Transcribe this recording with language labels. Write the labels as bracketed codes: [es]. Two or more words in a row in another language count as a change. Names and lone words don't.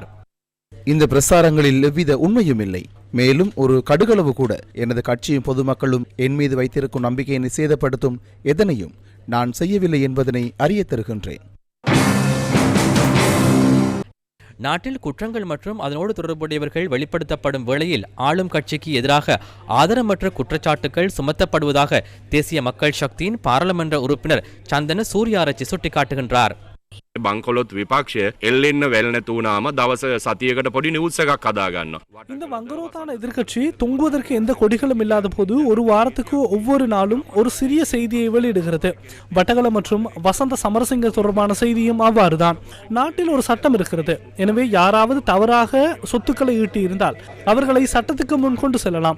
[ta] இந்த பிரசாரங்களில் எவ்வித உண்மையும் இல்லை. மேலும் ஒரு கடுகளவு கூட எனது கட்சியும் பொதுமக்களும் என் மீது வைத்திருக்கும் நம்பிக்கையினை சேதப்படுத்தும் எதனையும் நான் செய்யவில்லை என்பதனை அறிய தருகின்றேன். நாட்டில் குற்றங்கள் மற்றும் அதனோடு தொடர்புடையவர்கள் வெளிப்படுத்தப்படும் வேளையில் ஆளும் கட்சிக்கு எதிராக ஆதாரமற்ற குற்றச்சாட்டுகள் சுமத்தப்படுவதாக தேசிய மக்கள் சக்தியின் பாராளுமன்ற உறுப்பினர் சந்தன சூர்யாராச்சி சுட்டிக்காட்டுகின்றார். [si] බංකොලොත් විපක්ෂය එල්ලෙන්න වැල් නැතු වුණාම දවස සතියකට පොඩි නිවුස් එකක් හදා ගන්නවා. [ta] இந்த வங்குரோத்தான எதிர்க்கட்சி தொங்குவதற்கு எந்த கொடிகளும் இல்லாத போது ஒரு வாரத்துக்கு ஒவ்வொரு நாளும் ஒரு சிறிய செய்தியை வெளியிடுகிறது. வட்டகல மற்றும் வசந்த சமரசிங்க தொடர்பான செய்தியும் அவ்வாறுதான். நாட்டில் ஒரு சட்டம் இருக்கிறது. எனவே யாராவது தவறாக சொத்துக்களை ஈட்டி இருந்தால் அவர்களை சட்டத்துக்கு முன் கொண்டு செல்லலாம்.